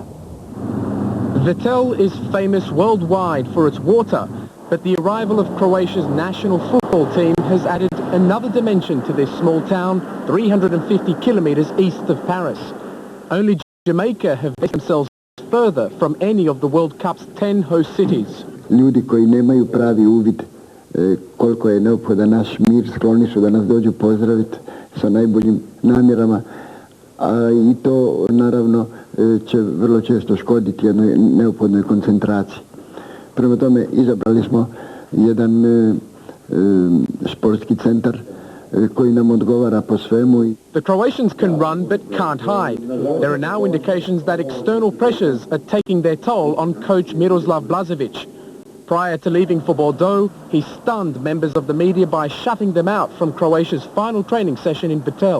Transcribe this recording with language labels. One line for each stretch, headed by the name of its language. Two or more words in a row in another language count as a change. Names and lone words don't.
English: Vitel is famous worldwide for its water, but the arrival of Croatia's national football team has added another dimension to this small town 350 kilometers east of Paris. Only Jamaica have placed themselves further from any of the World Cup's 10 host cities.
Croatian: Ljudi koji nemaju pravi uvid koliko je neophodan naš mir, skloni su da nas dođu pozdraviti sa najboljim namjerama, a i to naravno će vrlo često škoditi jednoj neophodnoj koncentraciji. Prema tome izabrali smo jedan sportski centar koji nam odgovara po svemu.
English: The Croatians can run but can't hide. There are now indications that external pressures are taking their toll on coach Miroslav Blazevic. Prior to leaving for Bordeaux, he stunned members of the media by shutting them out from Croatia's final training session in Vitel.